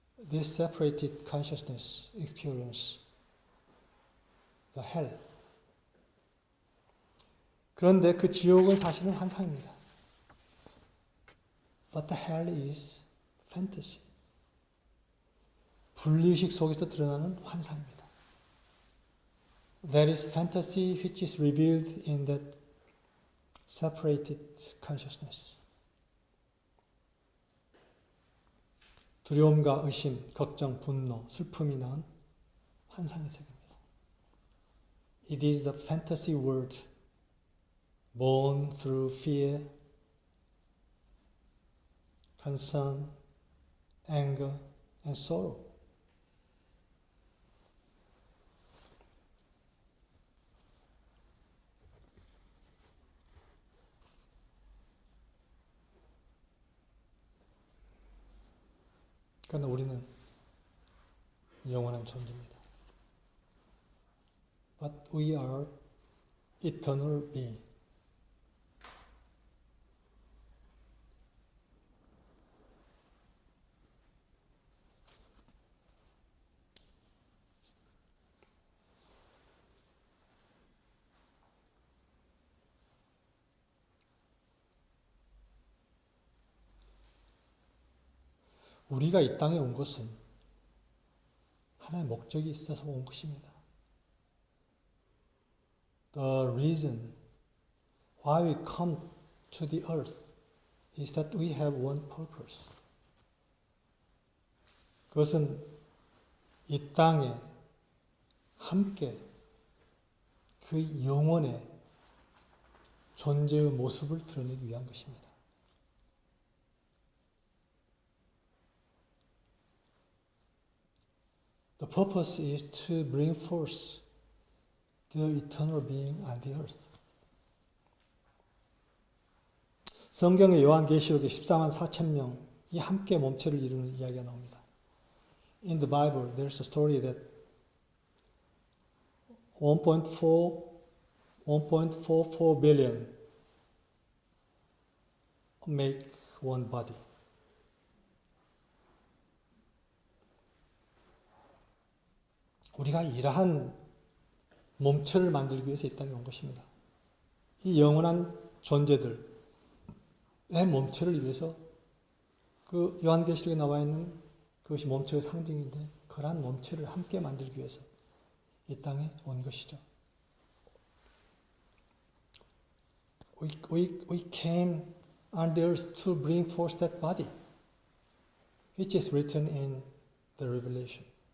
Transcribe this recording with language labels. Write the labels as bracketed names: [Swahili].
[English] This separated consciousness experience the hell. [Korean] 그런데 그 지옥은 사실은 환상입니다. [English] But the hell is fantasy. [Korean] 분리의식 속에서 드러나는 환상입니다. [English] That is fantasy which is revealed in that separated consciousness. [Korean] 두려움과 의심, 걱정, 분노, 슬픔이 낳은 환상의 세계입니다. [English] It is the fantasy world born through fear, concern, anger, and sorrow. [Korean] 그러나 우리는 영원한 존재입니다. [English] But we are eternal being. [Korean] 우리가 이 땅에 온 것은 하나의 목적이 있어서 온 것입니다. [English] The reason why we come to the earth is that we have one purpose. [Korean] 그것은 이 땅에 함께 그 영혼의 존재의 모습을 드러내기 위한 것입니다. [English] The purpose is to bring forth the eternal being on the earth. [Korean] 성경의 요한계시록에 14만 4천 명이 함께 몸체를 이루는 이야기가 나옵니다. [English] In the Bible, there's a story that 1.44 billion make one body. [Korean] 우리가 이러한 몸체를 만들기 위해서 이 땅에 온 것입니다. 이 영원한 존재들의 몸체를 위해서 그 요한계시록에 나와 있는 그것이 몸체의 상징인데 그러한 몸체를 함께 만들기 위해서 이 땅에 온 것이죠. [English] We came on the earth to bring forth that body, which is written in the Revelation.